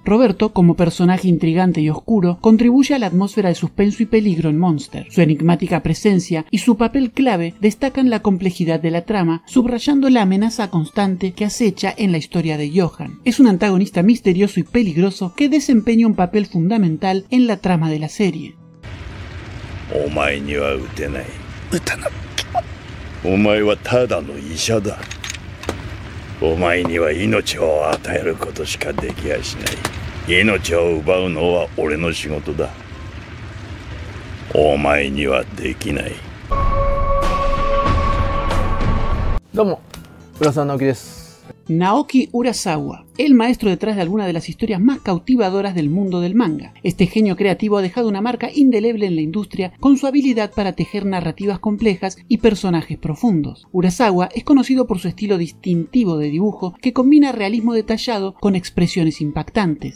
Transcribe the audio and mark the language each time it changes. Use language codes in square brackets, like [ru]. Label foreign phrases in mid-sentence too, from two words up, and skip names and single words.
[es] Roberto, como personaje intrigante y oscuro, contribuye a la atmósfera de suspenso y peligro en Monster. Su enigmática presencia y su papel clave destacan la complejidad de la trama, subrayando la amenaza constante que acecha en la historia de Johan. Es un antagonista misterioso y peligroso que desempeña un papel fundamental en la trama de la serie. [ja] お前はただの医者だ。お前には命を与えることしかできやしない。命を奪うのは俺の仕事だ。お前にはできない。どうも、浦沢直樹です。 [es] Naoki Urasawa el maestro detrás de alguna de las historias más cautivadoras del mundo del manga. Este genio creativo ha dejado una marca indeleble en la industria con su habilidad para tejer narrativas complejas y personajes profundos. Urasawa es conocido por su estilo distintivo de dibujo que combina realismo detallado con expresiones impactantes.